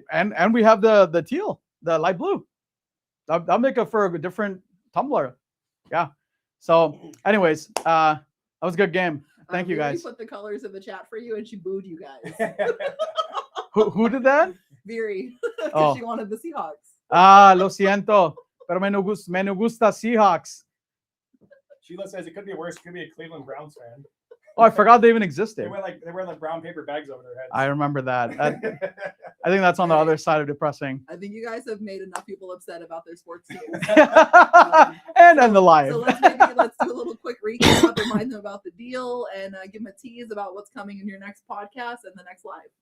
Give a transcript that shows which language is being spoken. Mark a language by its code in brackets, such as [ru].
[en] And we have the teal, the light blue. That'll make up for a different tumbler. Yeah. So, anyways, that was a good game. Thank you, guys. Viri put the colors in the chat for you, and she booed you guys. Who did that? Viri, because Oh. she wanted the Seahawks. [es] Lo siento, pero me no gusta Seahawks. [en] Sheila says it could be worse. It could be a Cleveland Browns fan. Oh, I forgot they even They existed. wear like brown paper bags over their heads. I remember that. I think that's on the other side of depressing. I think you guys have made enough people upset about their sports teams. And then the live. So let's do a little quick recap, remind them about the deal, and give them a tease about what's coming in your next podcast and the next live.